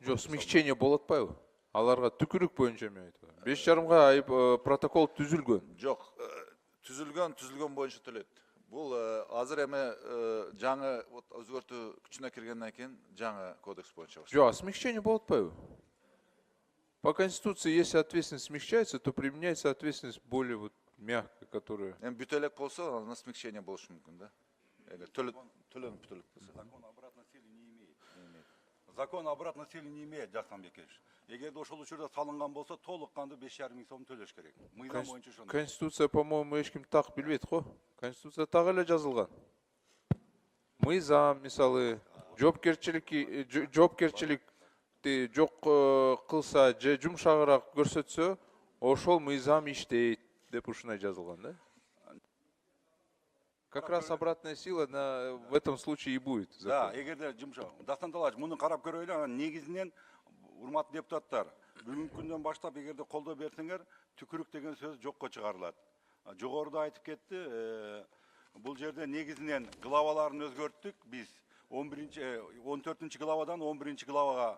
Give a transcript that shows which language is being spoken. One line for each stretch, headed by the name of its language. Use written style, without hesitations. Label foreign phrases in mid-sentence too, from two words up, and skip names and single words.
Kyrgyz: Жок, смягчение болот атпайбы? Аларга түкүрүк боюнча мен айтып атам. 5,5 айып протокол түзүлгөн. Жок, түзүлгөн боюнча төлөйт. Бул азыр эми жаңы өзгөртүү күчүнө киргенден кийин жаңы кодекс боюнча башталат. Жок, смягчение болот атпайбы?
Russian: По Конституции, если ответственность смягчается, то применяется ответственность более вот мягкая, которая...
Kyrgyz: Эми бүт элек болсо, ана смягчение болушу мүмкүн да. Төлөнүп бүтөлүк болсо.
Russian: Закон обратной силы не имеет. Закон обратной силы не имеет, Дастан Бекешев.
Kyrgyz: Эгерде ошол учурда салынган болсо, толук канды 5,5 миң сом төлөш керек. Мыйзам боюнча ошондой. Конституция, по-моему, эч ким так билбейт го. Конституция так эле жазылган. Мыйзам, мисалы, жоопкерчиликти жок кылса же жумшагыраак көрсөтсө, ошол мыйзам иштейт деп ушундай жазылган да.
Russian: Как раз обратная сила в этом случае и будет.
Kyrgyz: Да, эгерде жумшак. Дастан Далабаевич, муну карап көрөйлү, анан негизинен урматтуу депутаттар, бүгүнкү күндөн баштап эгерде колдоо берсеңер, түкүрүк деген сөз жокко чыгарылат. Жогоруда айтып кетти, бул жерде негизинен главаларын өзгөрттүк биз. 14 главадан 11 главага.